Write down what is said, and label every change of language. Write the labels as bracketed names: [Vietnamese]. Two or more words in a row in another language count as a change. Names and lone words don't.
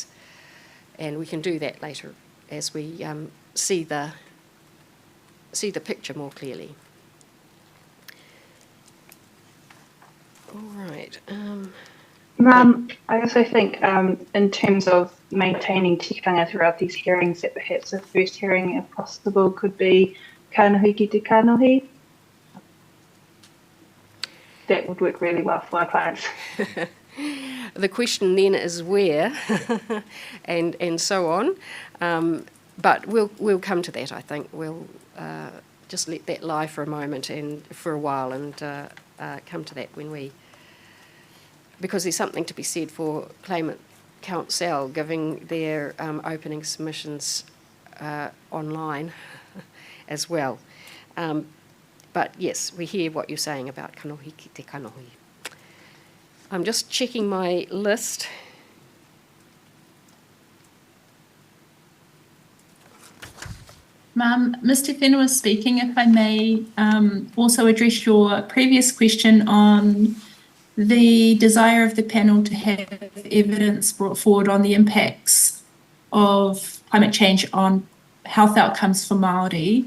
[English] And we can do that later as we see the picture more clearly. All right. I also think in terms of maintaining tikanga throughout these hearings, that perhaps the first hearing, if possible, could be [Māori] kanohi ki te kanohi. [English] That would work really well for our clients. The question then is where, and so on. But we'll come to that. I think we'll just let that lie for a moment and for a while, and come to that when we. Because there's something to be said for Claimant Council giving their opening submissions online as well. But yes, we hear what you're saying about [Māori] kanohi ki te kanohi. [English] I'm just checking my list. Mr. Whenua speaking, if I may also address your previous question on the desire of the panel to have evidence brought forward on the impacts of climate change on health outcomes for Māori.